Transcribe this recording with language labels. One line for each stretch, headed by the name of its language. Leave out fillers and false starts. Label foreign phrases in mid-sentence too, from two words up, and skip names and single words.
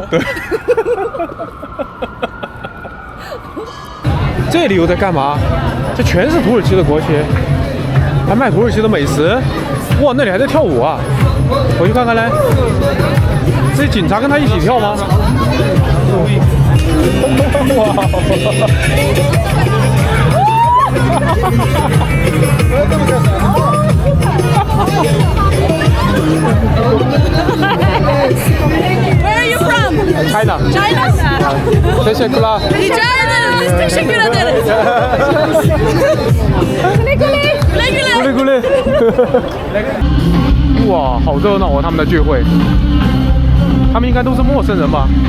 Chinese: 对。这里又在干嘛？这全是土耳其的国旗，还卖土耳其的美食。哇，那里还在跳舞啊！我去看看来。这警察跟他一起跳吗？哇
English: Where are you from? China. China?
Turkish: Teşekkürler. Rica ederiz. Teşekkür ederiz. Güle güle. Güle güle. Güle güle.
Chinese: 哇，好热闹哦！他们的聚会，他们应该都是陌生人吧？